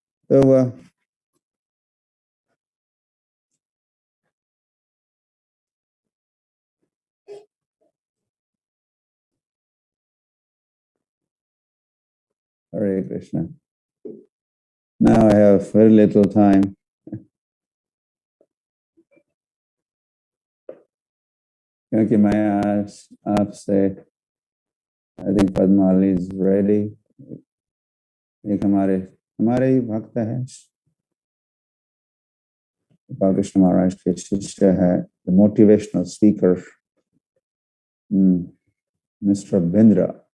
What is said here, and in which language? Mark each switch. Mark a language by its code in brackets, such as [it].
[hi] तो वह Hare Krishna. [en] Now I have very little time. [hi] क्योंकि मैं आज आपसे, [en] I think Padmavali is ready, [hi] एक हमारे ही भक्त है, गोपाल कृष्ण महाराज के शिष्य है, [en] the motivational speaker [hi] mister Bindra.